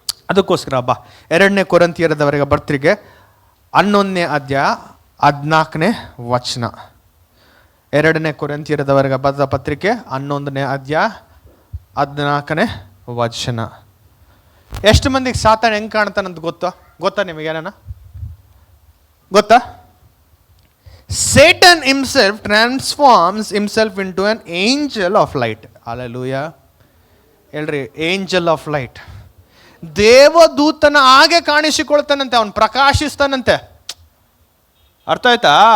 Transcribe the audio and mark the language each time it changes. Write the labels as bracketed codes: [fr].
[kn] ಅದಕ್ಕೋಸ್ಕರ 2ನೇ ಕೊರಿಂಥಿಯರದವರೆಗೆ ಪತ್ರಿಕೆ 11ನೇ ಅಧ್ಯಾಯ 14ನೇ ವಚನ. 2ನೇ ಕೊರಿಂಥಿಯರದವರೆಗೆ ಬರೆದ ಪತ್ರಿಕೆ 11ನೇ ಅಧ್ಯಾಯ 14ನೇ ವಚನ. ಎಷ್ಟು ಮಂದಿಗೆ ಸಾತಾನ ಹೆಂಗೆ ಕಾಣ್ತಾನಂತ ಗೊತ್ತಾ ನಿಮಗೇನ ಗೊತ್ತಾ? [en] Satan himself transforms himself into an angel of light. [kn] Hallelujah. ಹೇಳ್ರಿ, [en] Angel of light. [kn] ದೇವದೂತನ ಹಾಗೆ ಕಾಣಿಸಿಕೊಳ್ತಾನಂತೆ, ಅವನು ಪ್ರಕಾಶಿಸ್ತಾನಂತೆ. ಅರ್ಥ ಆಯ್ತಾ?